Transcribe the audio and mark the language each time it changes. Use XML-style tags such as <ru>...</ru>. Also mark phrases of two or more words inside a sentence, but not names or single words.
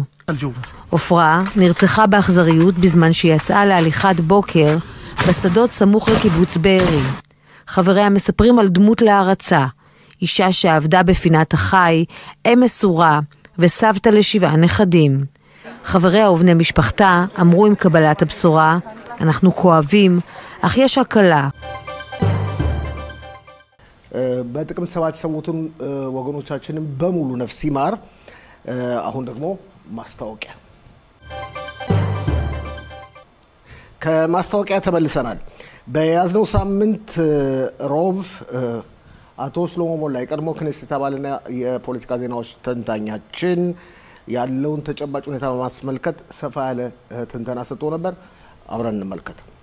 <he>עופרה נרצחה באכזריות בזמן שיצאה להליכת בוקר בשדות סמוך לקיבוץ בארי. חבריה מספרים על דמות להערצה, אישה שעבדה בפינת החי, אם מסורה וסבתא ל7 נכדים. חבריה ובני משפחתה אמרו עם קבלת הבשורה, אנחנו כואבים, אך יש הקלה.</he> <am>በጥቅም 7 ሰሙትን ወገኖቻችንን በሙሉ ነፍስ ይማር። አሁን ደግሞ ማስታወቂያ ከማስታወቂያ ተመልሰናል። በያዝነው ሳምንት ሮብ አቶ ሽሎሞ ሞላ የቀድሞ ክኔሴት አባልና የፖለቲካ ዜናዎች ተንታኛችን ያለውን ተጨባጭ ሁኔታ በማስመልከት ሰፋ ያለ ትንተና ሰጥቶ ነበር። አብረን እንመልከት።</am>